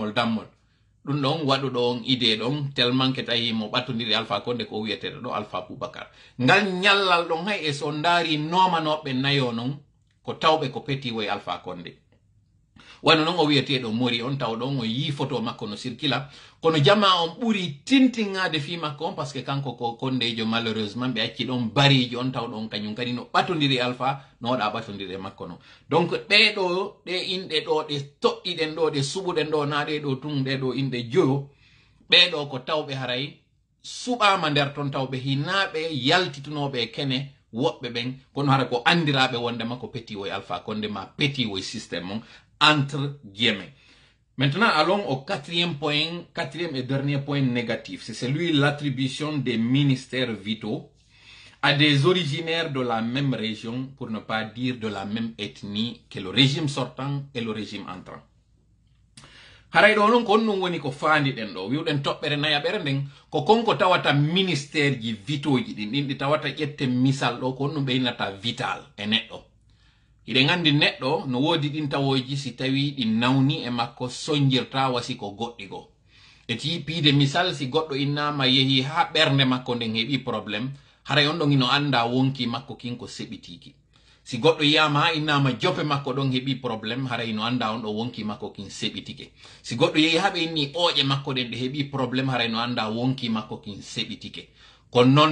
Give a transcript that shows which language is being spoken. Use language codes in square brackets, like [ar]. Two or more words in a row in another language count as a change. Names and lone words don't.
[ff] ɗum ɗon waɗuɗo on idée ɗon [fr] tellement que [ff] tawi mo ɓattodiri Alpha Condé ko wiyeteɗo ɗo Alpha Boubacar ngal ñallal ɗon hay e so ndaari nomanoɓe nayo non ko tawɓe ko peti woy Alpha Condé wano non o wiyeteɗo mori on taw ɗon o yi photo makko no circula kono jama on ɓuri tintingade fi makko on parce que kanko ko Condéjo malheureusement ɓe acci ɗon barijo on taw ɗon kañum kadi no ɓatodiri Alpha no waɗa ɓatodiri makko no donc ɓeɗo ɗe inɗe ɗo ɗe toɗɗiɗen ɗo ɗe suɓuɗen ɗo na ɗe ɗo tun ɗe ɗo inɗe joyo ɓeɗo ko tawɓe haray suɓama nder ton tawɓe hinaɓe yaltitunoɓe kene woɓɓe ɓen kono hara ko andiraɓe wondema ko peti woy Alpha Condé ma peti woy système on [fr] entre guillemets. Maintenant, allons au quatrième et dernier point négatif. C'est celui de l'attribution des ministères vitaux à des originaires de la même région, pour ne pas dire de la même ethnie que le régime sortant et le régime entrant. [ff] Haray ɗo non ko on woni ko faandiɗen ɗo wiwɗen toɓɓere nayaɓere nden ko konko tawata ministére ji vitoji ɗin ɗi tawata ƴette misal ɗo ko on ɗum ɓeynata vital e neɗɗo iɗen andi neɗɗo no woodi ɗin tawoji si tawi ɗi nawni e makko soñjirta wasi ko goɗɗi go e ti piide misal si goɗɗo innama yehi ha ɓernde makko nden heɓi probléme haray on ɗon ino anda wonki makko kin ko seɓitiki si goɗɗo yiyama ha innama jope makko ɗon heɓi probléme haray no anda on ɗo wonki makko kin seɓitike si goɗɗo yehi haɓe inni ƴoƴe makko ɗen ɗe heɓi probléme haray no anda wonki makko kin seɓitike ko